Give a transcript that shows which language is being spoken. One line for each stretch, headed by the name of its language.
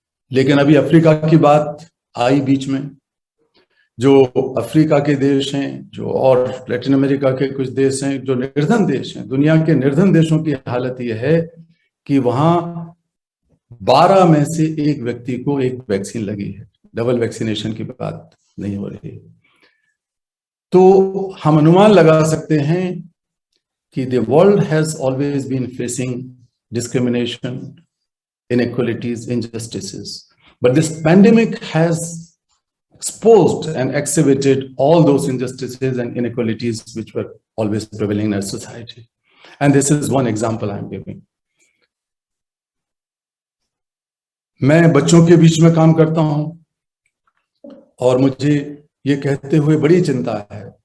Hindi: लेकिन अभी अफ्रीका की बात आई बीच में। जो अफ्रीका के देश हैं, जो और लैटिन अमेरिका के कुछ देश हैं, जो निर्धन देश हैं, दुनिया के निर्धन देशों की हालत यह है कि वहां 12 में से 1 व्यक्ति को एक वैक्सीन लगी है। डबल वैक्सीनेशन की बात नहीं हो रही। तो हम अनुमान लगा सकते हैं कि
English: The world has always been facing discrimination, inequalities, injustices, but this pandemic has exposed and excavated all those injustices and inequalities which were always prevailing in our society. And this is one example I'm giving.
Hindi: मैं बच्चों के बीच में काम करता हूं और मुझे ये कहते हुए बड़ी चिंता है